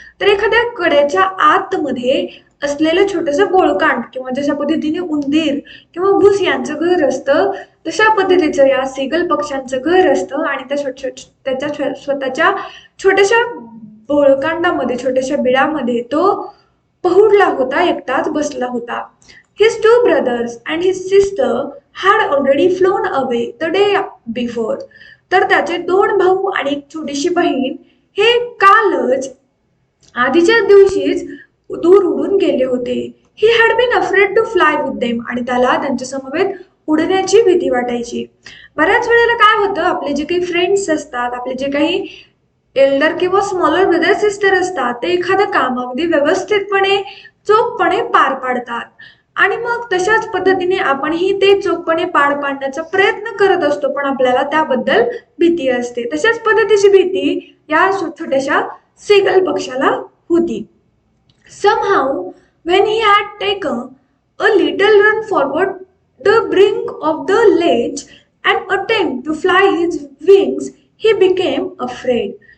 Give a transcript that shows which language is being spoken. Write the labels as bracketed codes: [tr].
[mr] तर एखाद्या कड्याच्या आतमध्ये असलेलं छोटंसं बोळकांड किंवा जशा पद्धतीने उंदीर किंवा घुस यांचं घर असतं तशा पद्धतीचं या सीगल पक्ष्यांचं घर असतं. आणि त्याच्या स्वतःच्या छोट्याशा बोळकांडामध्ये, छोट्याशा बिळामध्ये तो पहुडला होता, एकटाच बसला होता. [en] His two brothers and his sister had already flown away the day before. [mr] तर त्याचे दोन भाऊ आणि एक छोटीशी बहीण हे कालच, आधीच्या दिवशीच दूर उडून गेले होते. [en] He had been afraid to fly with them. [mr] आणि त्याला त्यांच्या समवेत उडण्याची भीती वाटायची. बऱ्याच वेळेला काय होतं, आपले जे काही फ्रेंड्स असतात, आपले जे काही एल्डर किंवा स्मॉलर ब्रदर सिस्टर असतात, ते एखादं काम अगदी व्यवस्थितपणे, चोखपणे पार पाडतात आणि मग तशाच पद्धतीने आपणही ते चोखपणे पार पाडण्याचा प्रयत्न करत असतो, पण आपल्याला त्याबद्दल भीती असते. तशाच पद्धतीची भीती या छोट्याशा सीगल पक्षाला होती. [en] Somehow, when he had taken a little run forward the brink of the ledge and attempt to fly his wings, he became afraid.